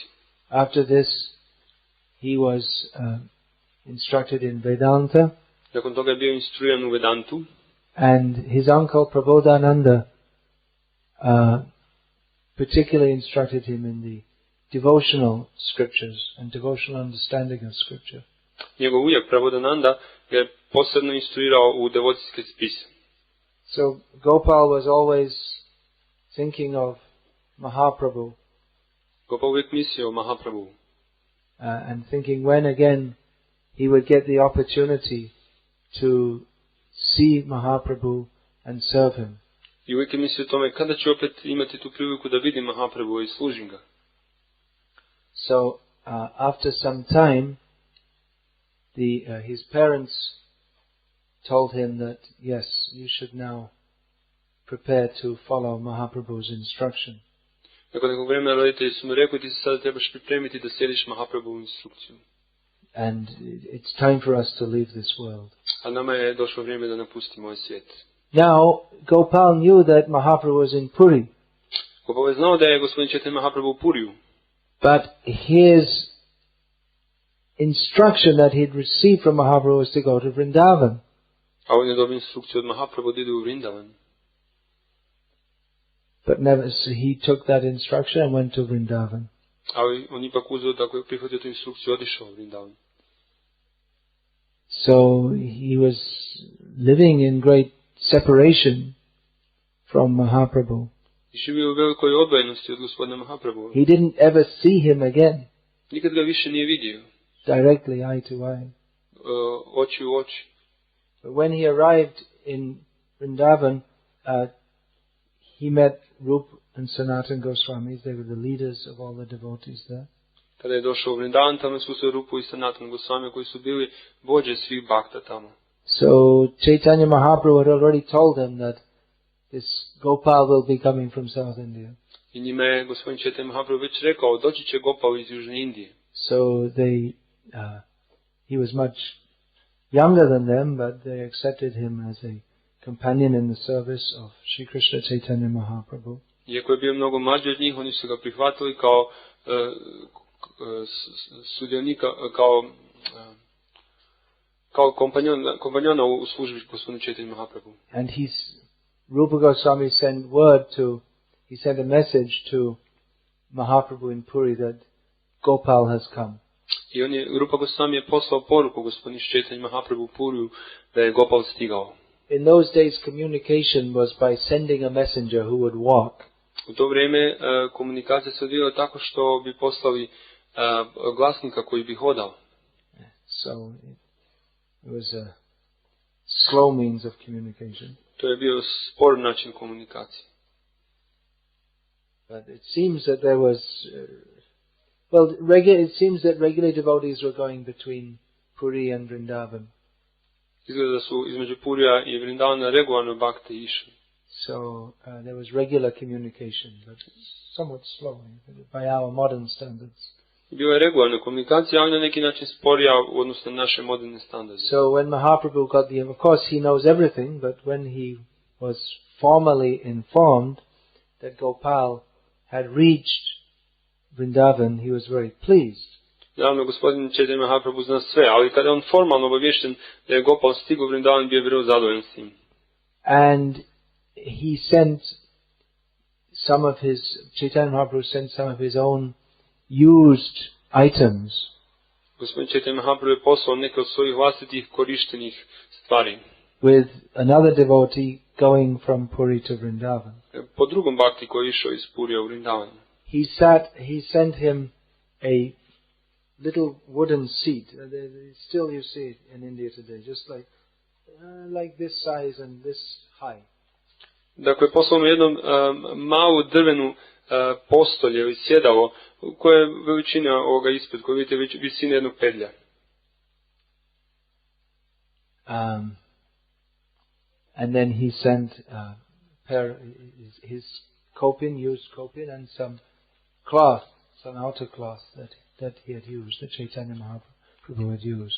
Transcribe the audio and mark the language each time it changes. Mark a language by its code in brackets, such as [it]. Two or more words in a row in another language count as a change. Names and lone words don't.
[en] After this, he was instructed in Vedanta. [hr] Nakon toga je bio instruiran u Vedantu. [en] And his uncle Prabodhananda particularly instructed him in the devotional scriptures and devotional understanding of scripture. [hr] Njegov ujak Prabodhananda ga je posebno instruirao u devocijske spise. [en] So Gopal was always thinking of Mahaprabhu. [hr] Gopal uvijek mislio o Mahaprabhu. [en] And thinking when again he would get the opportunity to see Mahaprabhu and serve him. [hr] I uvijek je mislio o tome kada ću opet imati tu priliku da vidim Mahaprabhu i služim ga. [en] So after some time, his parents told him that yes, you should now prepare to follow Mahaprabhu's instruction. [hr] Nakon nekog vremena roditelji su mu rekli, ti se sada trebaš pripremiti da slijediš Mahaprabhovu instrukciju. [en] And it's time for us to leave this world. [hr] A nama je došlo vrijeme da napustimo ovaj svijet. [en] Now, Gopal knew that Mahaprabhu was in Puri. [hr] Gopal je znao da je gospodin Caitanya Mahaprabhu u Puriju. [en] But his instruction that he had received from Mahaprabhu was to go to Vrindavan. [hr] A on je dobio instrukciju od Mahaprabhu da ide u Vrindavan. [en] But never, so he took that instruction and went to Vrindavan. [hr] Ali on ipak uzeo, tako je prihvatio tu instrukciju, otišao u Vrindavan. [en] So he was living in great separation from Mahaprabhu. [hr] I živio u velikoj odvojenosti od gospodina Mahaprabhu. [en] He didn't ever see him again. [hr] Nikad ga više nije vidio. [en] Directly, eye to eye. [hr] Oči u oči. [en] But when he arrived in Vrindavan, he met Rup and Sanatan Goswamis. They were the leaders of all the devotees there. [hr] Kada je došao u Vrindavan, tamo je susreo Rupu i Sanatan Goswami, koji su bili vođe svih bhakta tamo. [en] So Caitanya Mahaprabhu had already told them that this Gopal will be coming from South India. [hr] I njima je gospodin Caitanya Mahaprabhu već rekao, doći će Gopal iz Južne Indije. [en] So he was much younger than them, but they accepted him as a companion in the service of Sri Krishna Chaitanya Mahaprabhu. [hr] Iako je bio mnogo mlađi od njih, oni su ga prihvatili kao sudionika, kao kompanjona u službi gospodinu Chaitanya Mahaprabhu. [en] And Rupa Goswami sent a message to Mahaprabhu in Puri that Gopal has come. [hr] I Rupa Goswami je poslao poruku gospodinu Chaitanya Mahaprabhu u Puriju da je Gopal stigao. [en] In those days communication was by sending a messenger who would walk. [hr] U to vrijeme komunikacija se odvijala tako što bi poslali glasnika koji bi hodao. [en] So it was a slow means of communication. [hr] To je bio spor način komunikacije. [en] But it seems that there was it seems that regular devotees were going between Puri and Vrindavan. [hr] Izgleda da su između Purija i Vrindavana regularno bhakti išli. [en] So there was regular communication, but somewhat slow by our modern standards. [hr] Bila je regularna komunikacija, ali na neki način sporija u odnosu na naše moderne standarde. [en] So when Mahaprabhu got of course he knows everything, but when he was formally informed that Gopal had reached Vrindavan, he was very pleased. [hr] Naravno, gospodin Chaitanya Mahaprabhu zna sve, ali kada je on formalno obavješten da je Gopal stigao u Vrindavan, bio je vrlo zadovoljan s tim. [en] And he sent Chaitanya Mahaprabhu sent some of his own used items. [hr] Gospodin Chaitanya Mahaprabhu je poslao neke od svojih vlastitih korištenih stvari. [en] With another devotee going from Puri to Vrindavan. [hr] Po drugom bhakti koji je išao iz Purija u Vrindavan. [en] He sent him a little wooden seat. Still you see it in India today, just like this size and this high. [hr] Dakle, poslao mu jednom malu drvenu postolje ili sjedalo koje je veličina ovoga ispred, koje vidite visine jednog pedlja. [en] And then he sent his used kopin and some cloth, some outer cloth that he had used, that Chaitanya Mahaprabhu had used.